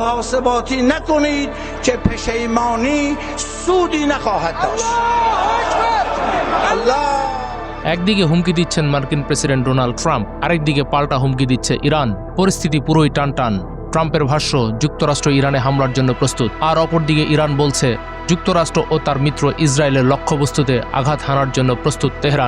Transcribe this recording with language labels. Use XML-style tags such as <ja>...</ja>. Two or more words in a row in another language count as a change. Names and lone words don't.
<fa>محاسباتی نکنید که پشیمانی سودی نخواهد داشت. الله</fa> <bn>একদিকে হুমকি দিচ্ছেন মার্কিন প্রেসিডেন্ট ডোনাল্ড ট্রাম্প, আরেকদিকে পাল্টা হুমকি দিচ্ছে ইরান। পরিস্থিতি পুরোই টানটান। ট্রাম্পের ভাষ্য, যুক্তরাষ্ট্র ইরানে হামলার জন্য প্রস্তুত, আর অপরদিকে ইরান বলছে যুক্তরাষ্ট্র ও তার মিত্র ইসরায়েলের লক্ষ্যবস্তুতে আঘাত হানার জন্য প্রস্তুত তেহরান।</bn>